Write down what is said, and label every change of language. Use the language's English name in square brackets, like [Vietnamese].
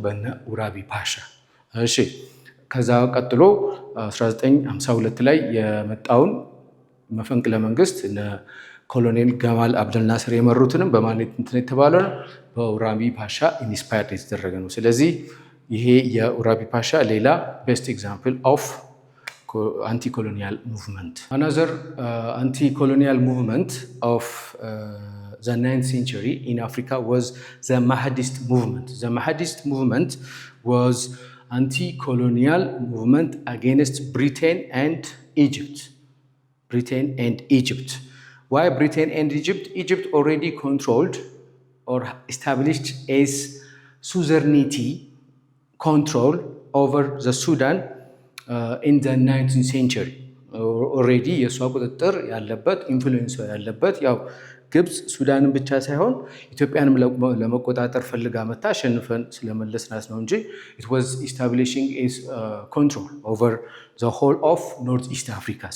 [Amharic] በነ ኡራቢ ፓሻ። እሺ ከዛ ቀጥሎ 1952 ላይ የመጣውን መፈንቅለ መንግስት እነ ኮሎኔል ገማል አብደል ናስር የመሩትንም በማን የተባለው ነው? በኡራቢ ፓሻ ኢንስፓየርድ የተደረገ ነው። ስለዚህ ይሄ የኡራቢ ፓሻ ሌላ [English] ቤስት ኤግዛምፕል ኦፍ anti-colonial movement. Another anti-colonial movement of the 9th century in Africa was the Mahdist movement. The Mahdist movement was anti-colonial movement against Britain and Egypt. Britain and Egypt. Why Britain and Egypt? Egypt already controlled or established as suzerainty control over the Sudan in the 19th century. [Amharic] ኦልሬዲ የእሷ ቁጥጥር ያለበት ኢንፍሉዌንስ ያለበት ያው ግብፅ ሱዳንን ብቻ ሳይሆን ኢትዮጵያንም ለመቆጣጠር ፈልጋ መታ አሸንፈን ስለመለስናት ነው እንጂ [English] it was establishing its control over the whole of North East Africa.